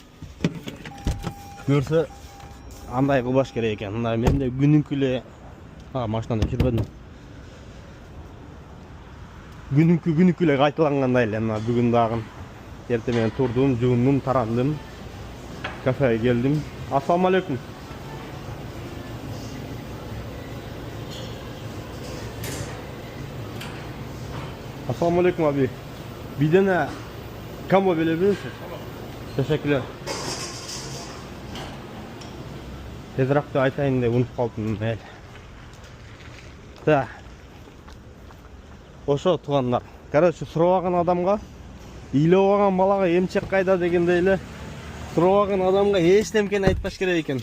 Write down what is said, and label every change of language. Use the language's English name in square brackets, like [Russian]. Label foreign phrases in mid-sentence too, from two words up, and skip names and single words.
[Kyrgyz] Көрсө андай кылбаш керек экен. Мындай менде күнүнкү эле машинаны өчүрбөдүм. Күнүнкү эле кайталангандай эле мына бүгүн дагы. Эртең менен турдум, жуундум, тарандым. Кафеге келдим. [Arabic] السلام عليكم. السلام عليكم аби. [Kyrgyz] Бидене камо беле бересиз? Teşekkürler. Тезирээк айтайын деп унутуп калдым. Да. Ошо туугандар. Короче, сурабаган адамга, ыйлабаган балага эмчек кайда дегендей эле, сурабаган адамга эч немкени айтпаш керек экен.